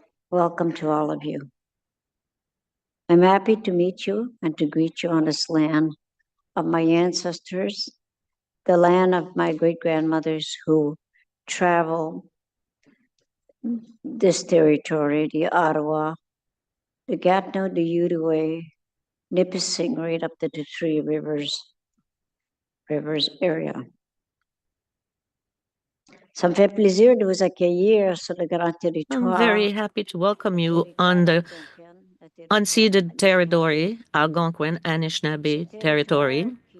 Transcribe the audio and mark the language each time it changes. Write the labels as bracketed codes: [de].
[en] Welcome to all of you. I'm happy to meet you and to greet you on this land of my ancestors, the land of my great-grandmothers who traveled this territory, the Ottawa, the Gatineau, the Outaouais, Nipissing, right up to the Three Rivers area. [fr] Ça me fait plaisir de vous accueillir sur le grand territoire. [en] I'm very happy to welcome you on the unceded territory, Algonquin Anishinaabe territory.